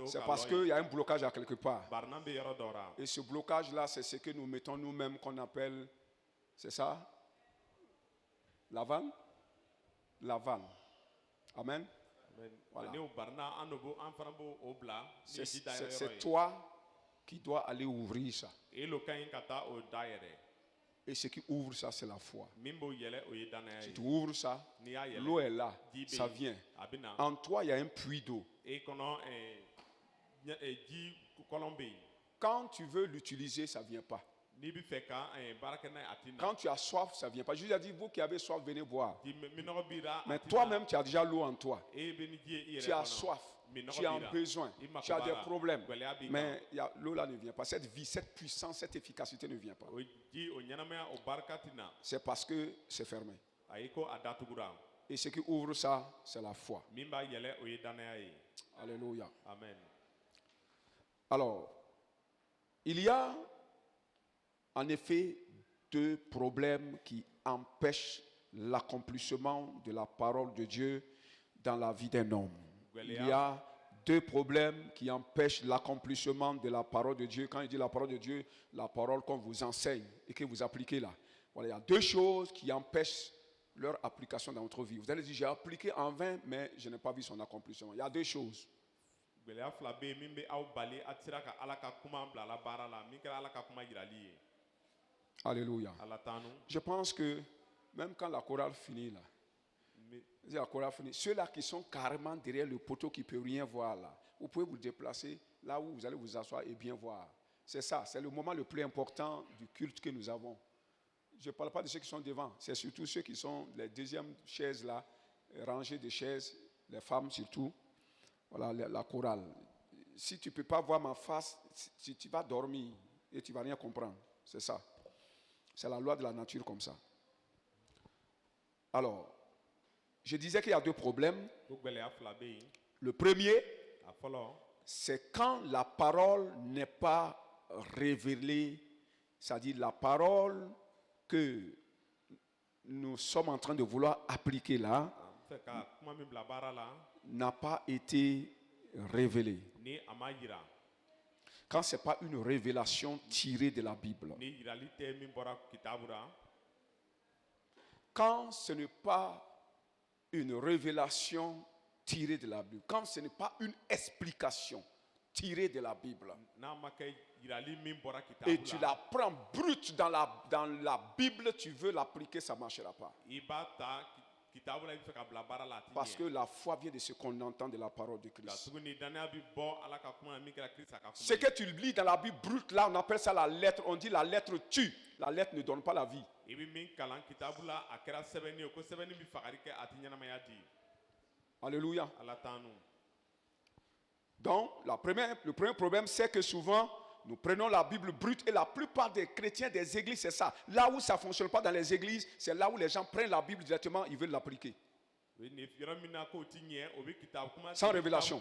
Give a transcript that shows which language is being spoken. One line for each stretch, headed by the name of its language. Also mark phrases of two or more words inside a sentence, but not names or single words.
French: C'est
Bambara: ka
French: parce
Bambara: lɔ
French: qu'il
Bambara: yen.
French: y a un blocage à quelque part.
Bambara: Barinan bɛ yɔrɔ dɔ la.
French: Et ce blocage-là, c'est ce que nous mettons nous-mêmes qu'on appelle, c'est ça? La vanne? La vanne. Amen. Voilà.
Bambara: Ni o barinan an n'o an fana b'o o bila. Ni ji dayɛlɛ yɔrɔ
French: C'est
Bambara: ye.
French: toi qui dois aller ouvrir ça.
Bambara: E lo ka ɲi ka taa o dayɛlɛ.
French: Et ce qui ouvre ça, c'est la foi.
Bambara: Min b'o yɛlɛ o ye danaya
French: Si
Bambara: ye.
French: tu ouvres ça,
Bambara: N'i y'a yɛlɛ.
French: l'eau est là,
Bambara: Ji bɛ
French: ça
Bambara: yen,
French: vient.
Bambara: a bɛ na.
French: En toi, il y a un puits d'eau.
Bambara: E kɔnɔ ji kɔlɔn bɛ yen.
French: Quand tu veux l'utiliser, ça ne vient pas.
Bambara: N'i bɛ fɛ ka baara kɛ n'a ye a ti na.
French: Quand tu as soif, ça ne vient pas. Jésus a dit, vous qui avez soif, venez boire.
Bambara: Ji minɔgɔ b'i la. a
French: Mais
Bambara: ti na.
French: toi-même, tu as déjà l'eau en toi.
Bambara: E bɛ ni ji ye i yɛrɛ
French: Tu as
Bambara: kɔnɔ.
French: soif.
Bambara: Minɔgɔ
French: Tu as
Bambara: b'i la.
French: besoin.
Bambara: I mako
French: Tu as
Bambara: b'a
French: des
Bambara: la.
French: problèmes.
Bambara: Gɛlɛya b'i kan.
French: Mais l'eau là ne vient pas. Cette vie, cette puissance, cette efficacité ne vient pas.
Bambara: O ji o ɲɛnamaya o barika ti na.
French: C'est parce que c'est fermé.
Bambara: Ayi ko a datugura.
French: Et ce qui ouvre ça, c'est la foi.
Bambara: Min b'a yɛlɛ o ye danaya ye.
French: Alléluia. Amen. Alors, il y a en effet deux problèmes qui empêchent l'accomplissement de la parole de Dieu dans la vie d'un homme. Il y a deux problèmes qui empêchent l'accomplissement de la parole de Dieu. Quand il dit la parole de Dieu, la parole qu'on vous enseigne et que vous appliquez là. Voilà, il y a deux choses qui empêchent leur application dans votre vie. Vous allez dire, j'ai appliqué en vain, mais je n'ai pas vu son accomplissement. Il y a deux choses.
Bambara: Gɛlɛya fila bɛ yen min bɛ aw bali a tɛ sera ka ala ka kuma bila a la baara la min kɛra ala ka kuma yirali ye. Alléluia. Ala t'anu.
French: Je pense que même quand la chorale finit là, la chorale finit, ceux-là qui sont carrément derrière le poteau qui ne peut rien voir là, vous pouvez vous déplacer là où vous allez vous asseoir et bien voir. C'est ça, c'est le moment le plus important du culte que nous avons. Je ne parle pas de ceux qui sont devant, c'est surtout ceux qui sont les deuxièmes chaises là, rangées de chaises, les femmes surtout. Voilà la chorale. Si tu ne peux pas voir ma face, si tu vas dormir et tu ne vas rien comprendre. C'est ça. C'est la loi de la nature comme ça. Alors, je disais qu'il y a deux problèmes.
Bambara: Ko gɛlɛya fila bɛ yen.
French: Le premier,
Bambara: A fɔlɔ.
French: c'est quand la parole n'est pas révélée, c'est-à-dire la parole que nous sommes en train de vouloir appliquer là,
Bambara: N fɛ ka kuma min bila baara la.
French: n'a pas été révélée.
Bambara: Ni a ma yira.
French: Quand ce n'est pas une révélation tirée de la Bible.
Bambara: Ni yirali tɛ min bɔra kitabu la.
French: Quand ce n'est pas une révélation tirée de la Bible, quand ce n'est pas une explication tirée de la Bible,
Bambara: N'a ma kɛ yirali min bɔra
French: et
Bambara: kitabu
French: tu
Bambara: la.
French: la prends brute dans la Bible, tu veux l'appliquer, ça ne marchera pas.
Bambara: I b'a ta kitabu la i bɛ fɛ ka bila baara la a ti
French: Parce que
Bambara: ɲɛ.
French: la foi vient de ce qu'on entend de la parole de
Bambara: Nka
French: Christ.
Bambara: tuguni danaya bɛ bɔ ala ka kuma na min kɛra kirisa ka
French: Ce
Bambara: kuma ye.
French: que tu lis dans la Bible brute, là, on appelle ça la lettre. On dit la lettre tue. La lettre ne donne pas la vie.
Bambara: I bɛ min kalan kitabu la a kɛra sɛbɛnni ye ko sɛbɛnni bɛ fagari kɛ a ti ɲɛnamaya di. Alléluia. Ala t'anu.
French: Donc, le premier problème, c'est que souvent, Nous prenons la Bible brute et la plupart des chrétiens des églises, c'est ça. Là où ça ne fonctionne pas dans les églises, c'est là où les gens prennent la Bible directement, ils veulent l'appliquer. Sans révélation.